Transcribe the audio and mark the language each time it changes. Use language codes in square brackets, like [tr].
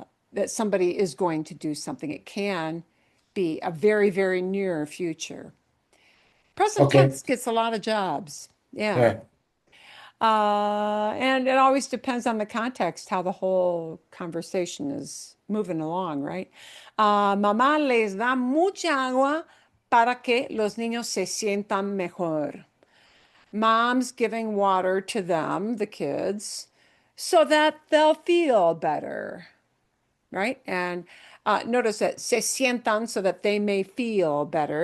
[en] That somebody is going to do something. It can be a very, very near future. Present Okay, tense gets a lot of jobs. Yeah. yeah. And it always depends on the context, how the whole conversation is moving along, right? [es] Mamá les da mucha agua para que los niños se sientan mejor. [en] Mom's giving water to them, the kids, so that they'll feel better, right? And notice that se sientan, so that they may feel better.